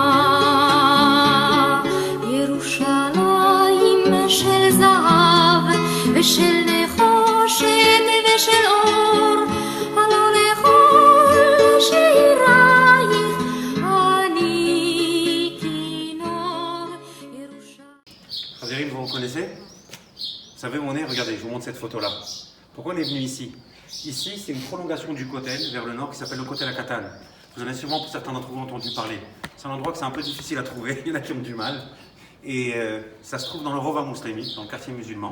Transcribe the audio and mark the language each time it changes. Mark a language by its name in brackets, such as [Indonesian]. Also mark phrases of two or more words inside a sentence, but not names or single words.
[Hebrew] ירושלים של זהב ושל נחושת ושל אור, הלא לכל שירייך אני כינור. [French] Khazirim, vous reconnaissez? Vous savez où on est? Regardez, je vous montre cette photo-là. Pourquoi on est venu ici? Ici, c'est une prolongation du Kotel vers le nord qui s'appelle le Kotel à Katan. Vous en avez sûrement, pour certains d'entre vous, entendu parler. C'est un endroit que c'est un peu difficile à trouver, il y en a qui ont du mal. Et ça se trouve dans le [Hebrew] רובע מוסלמי, [French] dans le quartier musulman.